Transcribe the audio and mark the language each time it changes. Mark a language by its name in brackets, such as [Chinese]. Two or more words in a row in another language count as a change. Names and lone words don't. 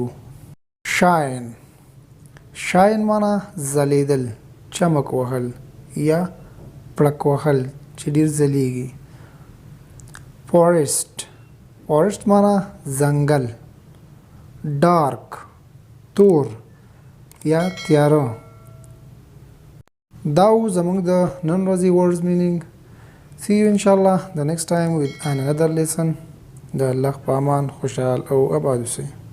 [Pashto] Shine. Shine معنا ځلیدل، چمک وهل یا پړک وهل چې ډېر ځلیږي. Forest. Forest معنا ځنګل. Dark تور یا تیاره. دا و زموږ د نن ورځې [English] words meaning. See you inshallah the next time with another lesson. [Pashto] د الله په امان خوشحال او آباد اوسئ.